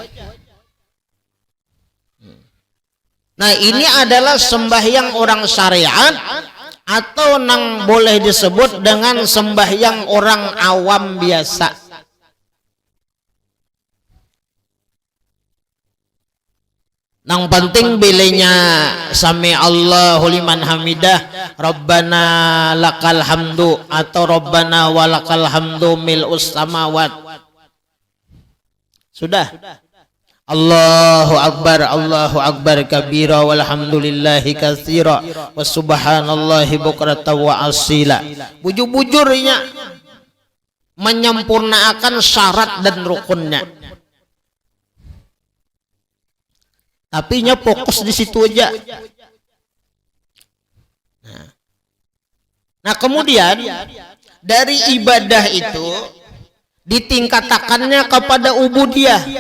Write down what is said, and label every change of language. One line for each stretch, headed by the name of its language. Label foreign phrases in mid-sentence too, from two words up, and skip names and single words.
Banjar: Nah, ini adalah sembahyang orang syariat atau nang boleh disebut dengan sembahyang orang awam biasa. Nang penting bilenya
Arabic: سمع الله لمن حمده ربنا لك الحمد atau ربنا ولك الحمد ملء السماوات.
Banjar: Sudah.
Arabic: الله أكبر كبيرا والحمد لله كثيرا وسبحان الله بكرة وأصيلا.
Banjar: Bujur-bujurnya menyempurnakan syarat dan rukunnya. Tapi nya fokus di situ aja. Nah, kemudian dari ibadah itu ditingkatakannya kepada ubudiyah.